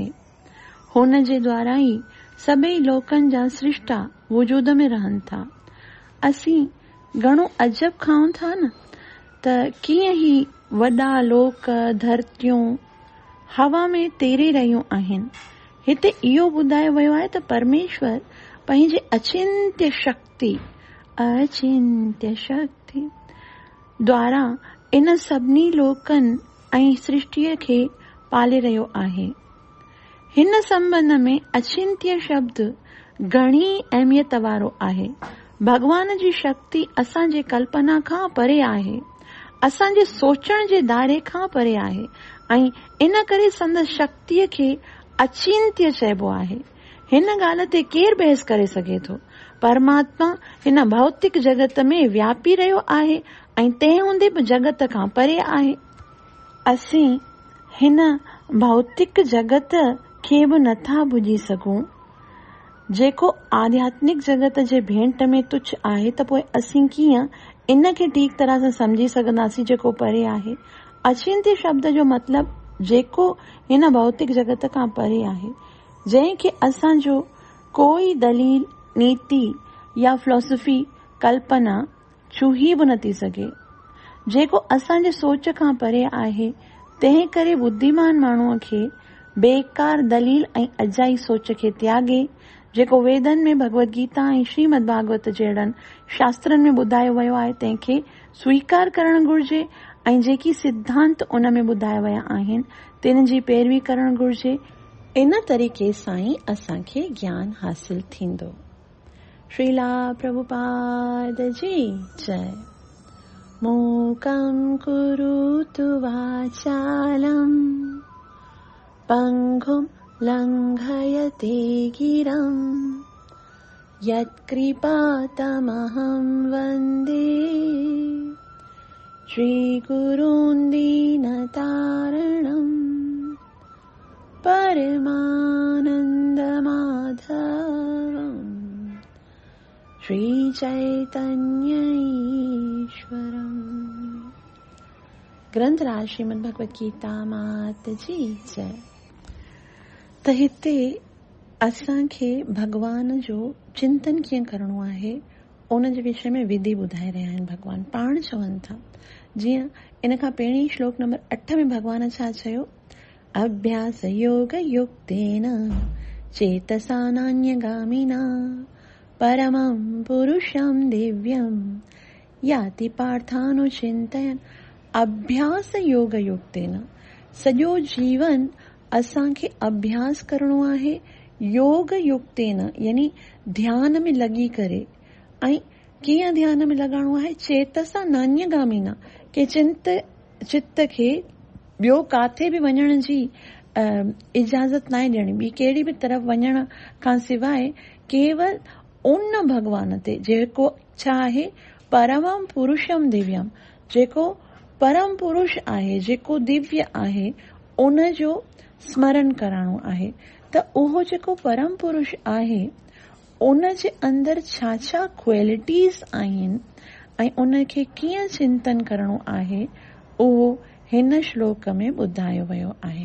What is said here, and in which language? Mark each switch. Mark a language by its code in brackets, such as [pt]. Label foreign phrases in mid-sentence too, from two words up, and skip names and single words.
[sd] हुन जे द्वारा ई सभई लोकनि जा सृष्टा वजूद में रहनि था। असीं घणो अजब खाऊं था न त कीअं ई वॾा लोक धरतियूं हवा में तेरे रहियूं आहिनि। हिते इहो ॿुधायो वियो आहे त परमेश्वर पंहिंजे अचिंत्य शक्ति द्वारा इन सभिनी लोकनि ऐं सृष्टिअ खे पाले रहियो आहे। हिन संबंध में अचिंत्य शब्द घणी अहमियत वारो आहे। भगवान जी शक्ति असांजे कल्पना खां परे आहे, असांजे सोचण जे दायरे खां परे आहे ऐं इन करे संदसि शक्तिअ खे अचिंत्य चइबो आहे। हिन ॻाल्हि ते केरु बहस करे सघे थो। परमात्मा हिन भौतिक जगत में व्यापी रहियो आहे ऐं तंहिं हूंदे बि जगत खां परे आहे। असीं हिन भौतिक जगत खे बि नथा भुॼी सघूं। जेको आध्यात्मिक जगत जे भेंट में तुच्छ आहे त पोइ असीं कीअं इन खे ठीक तरह सां समझी सघंदासीं जेको परे आहे। अचिंत्य शब्द जो मतिलबु जेको हिन भौतिक जगत खां परे आहे, जंहिंखे असांजो कोई दलील, नीति या फिलॉसफी कल्पना छुही बि नथी सघे, जेको असांजे सोच खां परे आहे। तंहिं करे बुद्धिमान माण्हूअ खे बेकार दलील ऐं अजाई सोच खे त्यागे, जेको वेदनि में भगवत गीता ऐं श्रीमद भागवत जहिड़नि शास्त्रनि में ॿुधायो वियो आहे तंहिंखे स्वीकार करणु घुर्जे ऐं जेकी सिद्धांत उन में ॿुधाया विया आहिनि तिन जी पैरवी करणु घुर्जे। इन तरीक़े सां ई असांखे ज्ञान हासिल थींदो। श्रीला प्रभुपाद जी जय। [sa] मूकं कुरुतु वाचालं पंगुं लंघयते गिरं यत्कृपातमहं वन्दे श्रीगुरुं दीनतारणं परमानन्दमाधवं श्रीचैतन्य ईश्वरम्। [sd] ग्रंथराज श्रीमद भगवत गीता मात जी जय। त हिते असांखे भगवान जो चिंतन कीअं करणो आहे उन जे विषय में विधि ॿुधाए रहिया आहिनि। भगवान पाण चवनि था, जीअं इन खां पहिरीं श्लोक नंबर 8 में भगवान छा चयो? [sa] अभ्यास योग युक्तेन चेतसा नान्यगामिना परमं पुरुषं दिव्यं याति पार्थानुचिन्तयन्। अभ्यास योग युक्तेन, [sd] सॼो जीवन असांखे अभ्यास करणो आहे [sa] योग युक्तेन, [sd] यानी ध्यान में लॻी करे। ऐं कीअं ध्यान में लॻाइणो आहे? [sa] चेतसा नान्यगामिना, [sd] के चित्त खे ॿियो काथे बि वञण जी इजाज़त नाहे ॾियणी, ॿी कहिड़ी बि तरफ़ वञण खां सवाइ केवल उन भगवान ते जेको छा आहे? [sa] परमं पुरुषम दिव्यम, [sd] जेको परम पुरुष आहे, जेको दिव्य आहे, उन जो स्मरण करणो आहे। त उहो जेको परम पुरुष आहे उन जे अंदरि छा छा क्वालिटीज़ आहिनि ऐं उन खे कीअं चिंतन करणो आहे, उहो हिन श्लोक में ॿुधायो वियो आहे।